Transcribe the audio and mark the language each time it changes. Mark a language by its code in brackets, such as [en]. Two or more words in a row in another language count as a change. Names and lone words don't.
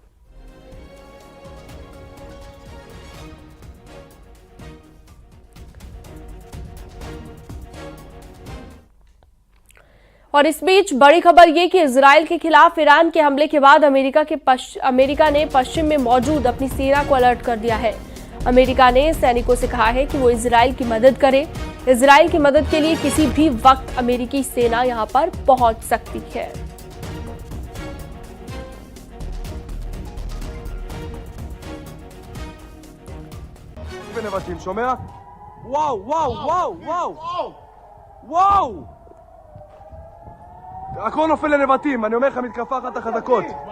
[hi] और इस बीच बड़ी खबर ये कि इजराइल के खिलाफ ईरान के हमले के बाद अमेरिका ने पश्चिम में मौजूद अपनी सेना को अलर्ट कर दिया है। अमेरिका ने सैनिकों से कहा है कि वो इजराइल की मदद करें। इजराइल की मदद के लिए किसी भी वक्त अमेरिकी सेना यहां पर पहुंच सकती है। [he] הכל נופל לנבטים, אני אומר לך, מתקפה אחת החזקות.